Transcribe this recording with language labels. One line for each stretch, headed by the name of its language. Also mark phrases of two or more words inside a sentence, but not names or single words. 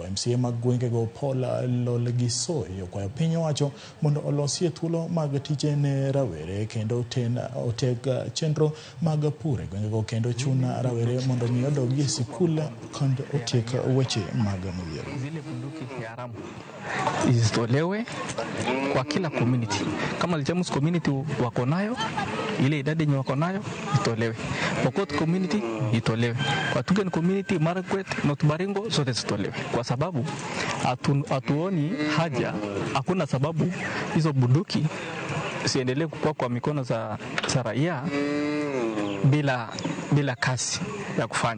Luo (Kenya and Tanzania): MCA mag gwengego Paul Lolgisoi okwayo piny owacho mondo olosie thuolo mag tije ne rawere kendo oteg chenro mag pur e gwengego kendo chuna rawere mondo mi odogi e sikul kendo otiek weche mag midhiero.
Swahili: Zile bunduki haramu isitolewe kwa kila community. Kama Lichamus community wako nayo, ile idadi yenye wako nayo itolewe. Pokot community itolewe. Kwa Tugen community, Marakwet, North Baringo, sote zitolewe. Kwa sababu hatuoni haja, hakuna sababu hizo bunduki siendelee kukua kwa mikono za raia bila kazi ya kufanya.